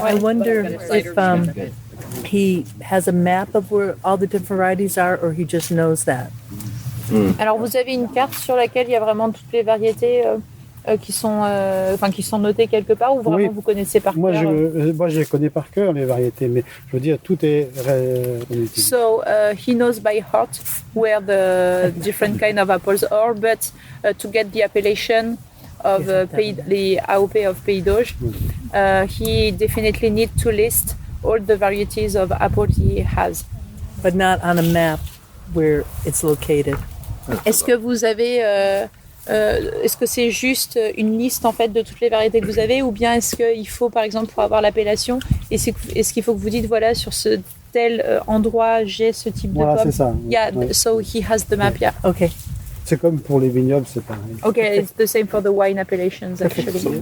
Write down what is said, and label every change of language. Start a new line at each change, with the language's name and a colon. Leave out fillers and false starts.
English: I wonder if he has a map of where all the different varieties are, or he just knows that.
French: Alors vous avez une carte sur laquelle il y a vraiment toutes les variétés qui sont notées quelque part, ou vraiment vous connaissez par cœur? Moi je les connais par cœur les variétés, mais je veux dire tout est.
English: So he knows by heart where the different kind of apples are, but to get the appellation of the AOP of Pays d'Auge, he definitely needs to list all the varieties of apple he has. But not on a map where it's located.
French: Est-ce que vous avez, est-ce que c'est juste une liste en fait de toutes les variétés que vous avez, ou bien est-ce qu'il faut par exemple pour avoir l'appellation, est-ce qu'il faut que vous dites voilà sur ce tel endroit j'ai ce type de pomme? C'est ça.
English: Yeah, so he has the map. Yeah. Okay.
French: C'est comme pour les vignobles, c'est pareil.
English: Okay, it's the same for the wine appellations actually.